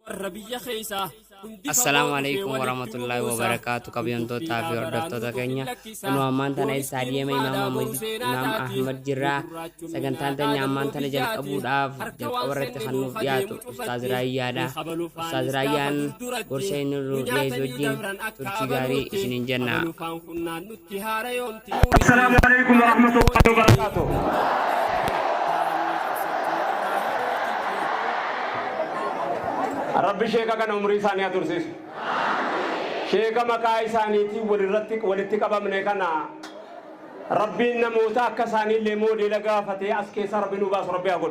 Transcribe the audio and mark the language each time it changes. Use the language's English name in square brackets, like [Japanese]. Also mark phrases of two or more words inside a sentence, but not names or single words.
[Arabic] السلام عليكم ورحمة الله وبركاته. [Oromo] Kabiyonto tafi hordoftoota keenya anu ammaan tana isaa deema Imam Ahmad Jirraa sagantaan teenya ammaan tana jalqabuudhaaf jalqabarratti kan nuuf dhiyaatu Ustaaz Raayyaadha. Ustaaz Raayyaan gorsa inni nu dhiyeessu wajjin turtii gaarii isiniin jenna. [Arabic] السلام عليكم ورحمة الله وبركاته. [Oromo] Rabbi sheeka kana umrii isaanii atursiisu. Sheeka maqaa isaaniitii walitti qabamne kana Rabbiin namoota akka isaaniillee moodela gaafatee as keessa Rabbi nu baasu Rabbi haa godhu.